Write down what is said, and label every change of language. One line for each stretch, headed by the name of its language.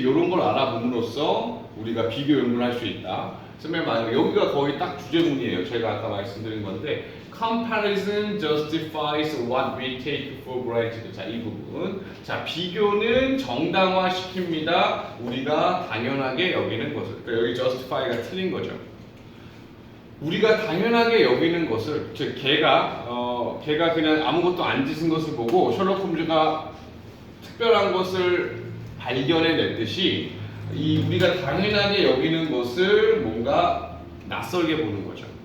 Korean: 이런 걸 알아봄으로써 우리가 비교 연구를 할 수 있다. 여기가 거의 딱 주제문이에요. 제가 아까 말씀드린 건데
English: comparison justifies what we take for granted.
Korean: 자, 이 부분. 자, 비교는 정당화시킵니다. 우리가 당연하게 여기는 것을. 그러니까 여기 justify가 틀린 거죠. 우리가 당연하게 여기는 것을, 즉 걔가 그냥 아무것도 안 짓은 것을 보고 셜록 홈즈가 특별한 것을 발견해냈듯이 우리가 당연하게 여기는 것을 뭔가 낯설게 보는 거죠.